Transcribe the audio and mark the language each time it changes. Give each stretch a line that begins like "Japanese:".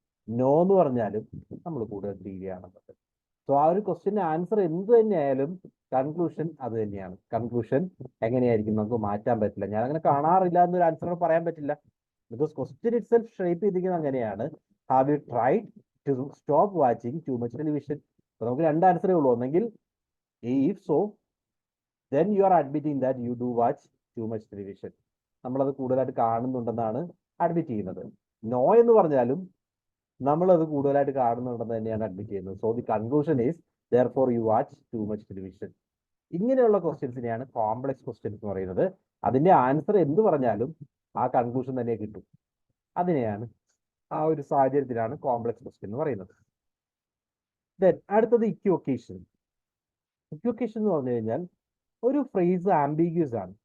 Malayalam: No എന്ന് പറഞ്ഞാലും നമ്മൾ കൂടുതൽ ടി വി കാണുന്നുണ്ട്. സോ ആ ഒരു ക്വസ്റ്റ്യൻ്റെ ആൻസർ എന്ത് തന്നെയായാലും കൺക്ലൂഷൻ അത് തന്നെയാണ്. കൺക്ലൂഷൻ എങ്ങനെയായിരിക്കും നമുക്ക് മാറ്റാൻ പറ്റില്ല. ഞാൻ അങ്ങനെ കാണാറില്ല എന്നൊരു ആൻസർ പറയാൻ പറ്റില്ല. Because question it self shape ചെയ്തിരിക്കുന്നത് അങ്ങനെയാണ്.
English: Have you tried to stop watching too much television?
Malayalam: അപ്പൊ നമുക്ക് രണ്ട് ആൻസറേ ഉള്ളൂ. ഒന്നെങ്കിൽ
English: If so then you are admitting that you do watch too much television.
Malayalam: നമ്മളത് കൂടുതലായിട്ട് കാണുന്നുണ്ടെന്നാണ് അഡ്മിറ്റ് ചെയ്യുന്നത്. നോ എന്ന് പറഞ്ഞാലും നമ്മളത് കൂടുതലായിട്ട് കാണുന്നുണ്ടെന്ന് തന്നെയാണ് അഡ്മിറ്റ് ചെയ്യുന്നത്.
English: So the conclusion is therefore you watch too much television.
Malayalam: ഇങ്ങനെയുള്ള ക്വസ്റ്റ്യൻസിനെയാണ് കോംപ്ലക്സ് ക്വസ്റ്റ്യൻസ് എന്ന് പറയുന്നത്. അതിന്റെ ആൻസർ എന്ത് പറഞ്ഞാലും ആ കൺക്ലൂഷൻ തന്നെ കിട്ടും. അതിനെയാണ്, ആ ഒരു സാഹചര്യത്തിലാണ് കോംപ്ലക്സ് ക്വസ്റ്റ്യൻ എന്ന് പറയുന്നത്. ദെൻ അടുത്തത് ഇക്വൊക്കേഷൻ. ഇക്വൊക്കേഷൻ എന്ന് പറഞ്ഞു കഴിഞ്ഞാൽ ഒരു ഫ്രേസ് ആംബിഗ്യസ് ആണ്.